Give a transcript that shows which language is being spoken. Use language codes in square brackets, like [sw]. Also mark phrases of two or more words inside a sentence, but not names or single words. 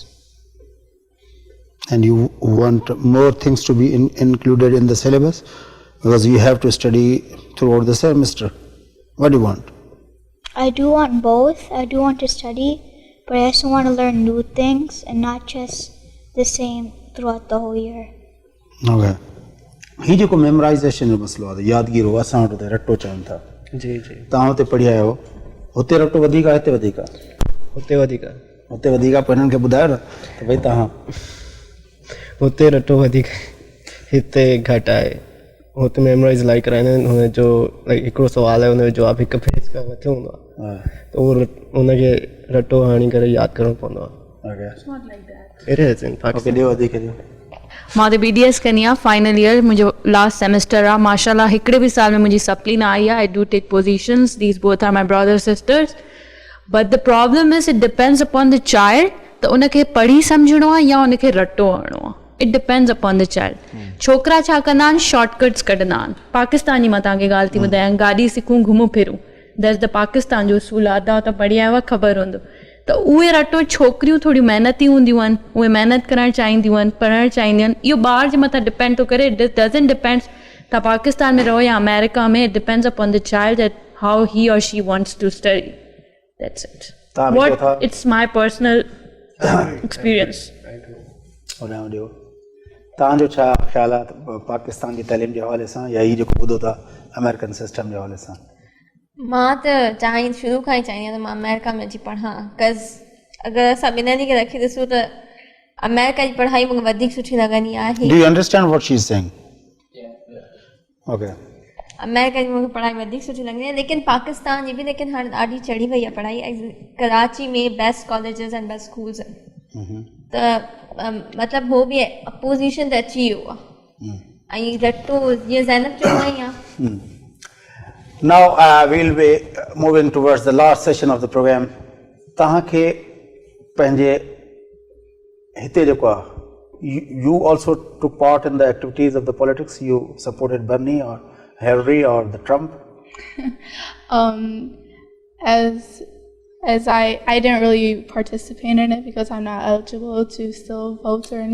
[en] And you want more things to be included in the syllabus? Because you have to study throughout the semester. What do you want? I do want both. I do want to study, but I also want to learn new things and not just the same throughout the whole year. Okay. [sd] ही जो को मेमोराइजेशन जो मसलो आहे यादगिरी असां वटि त रटो चवनि था जी जी तव्हां हुते पढ़ी आया हो हुते रटो वधीक आहे हिते वधीक आहे हुते वधीक हुते वधीक आहे पोइ हिननि खे ॿुधायो न त भई तव्हां हुते रटो वधीक हिते घटि आहे हुते मेमोराइज़ इलाही कराईंदा आहिनि हुनजो लाइक हिकिड़ो सुवालु आहे हुनजो जवाबु हिकु पेज खां मथे हूंदो आहे त उहो हुनखे रटो हणी करे यादि करणो पवंदो आहे [en] it is in [sd] ओके ॾियो वधीक ॾियो मां त BDS कंदी आहियां [en] final year [sd] मुंहिंजो [en] last semester [sd] आहे माशाल्लाह हिकिड़े बि साल में मुंहिंजी सप्ली न आई आहे [en] I do take positions these both are my brother sisters but the problem is it depends upon the child [sd] त उनखे पढ़ी सम्झणो आहे या उनखे रटो हणणो आहे [en] it depends upon the child [sd] छोकिरा छा कंदा आहिनि शॉर्टकट्स कढंदा आहिनि पाकिस्तानी मां तव्हांखे ॻाल्हि थी ॿुधायां गाॾी सिखूं घुमूं फिरूं [en] that's the [sd] पाकिस्तान जो उसूल आहे अदा त पढ़ी आयो आहे ख़बर हूंदो त उहे रटो छोकिरियूं थोरियूं महिनती हूंदियूं आहिनि उहे महिनत करणु चाहींदियूं आहिनि पढ़णु चाहींदियूं आहिनि इहो ॿार जे मथां डिपेंड थो करे [en] it doesn't depends [sd] तव्हां पाकिस्तान में रहो या अमेरिका में, [en] it depends upon the child that how he or she wants to study. That's it. [sd] तव्हां बि चओ था [en] It's my personal experience. [sd] ॿुधायो ॾियो तव्हांजो छा ख़्यालु आहे पाकिस्तान जी तइलीम जे हवाले सां या हीअ जेको ॿुधो था अमेरिकन सिस्टम जे हवाले सां? मां त चाहीं शुरू खां ई चाहींदी आहियां त मां अमेरिका में अची पढ़ां, कज़ अगरि असां ॿिन्हिनि खे रखी ॾिसूं त अमेरिका जी पढ़ाई मूंखे वधीक सुठी लॻंदी आहे. [en] Do you understand what she is saying? Okay. [sd] अमेरिका जी मूंखे पढ़ाई वधीक सुठी लॻंदी आहे, लेकिन पाकिस्तान जी बि लेकिन हाणे ॾाढी चढ़ी वई आहे पढ़ाई. कराची में [en] best colleges and best schools [sd] आहिनि, त मतिलबु हो बि अपोज़िशन त अची वियो आहे. ऐं रटो जीअं ज़ैनब चयो आई आहे. [en] Now we'll be moving towards the last session of the program. [sd] तव्हांखे पंहिंजे हिते जेको आहे [en] you also took part in the activities of the politics. You supported Bernie or Hillary or the Trump? As I didn't really participate in it because I'm not eligible to still vote or anything.